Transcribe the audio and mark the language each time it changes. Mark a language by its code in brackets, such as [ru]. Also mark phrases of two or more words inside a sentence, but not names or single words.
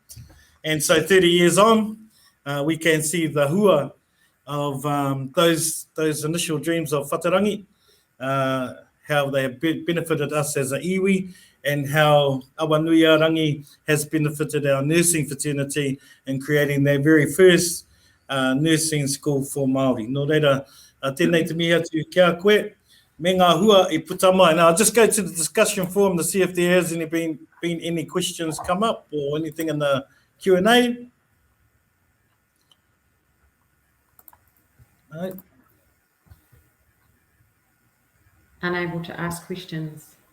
[en] And so 30 years on, we can see the hua of those initial dreams of whatarangi, how they have benefited us as a iwi, and how Awanuiārangi has benefited our nursing fraternity in creating their very first nursing school for Māori. [mi] Nō reira, tēnei te mihi atu kia koe, me ngā hua I puta mai. [en] Now, I'll just go to the discussion forum to see if there has been any questions come up or anything in the Q&A. No. Unable to ask questions.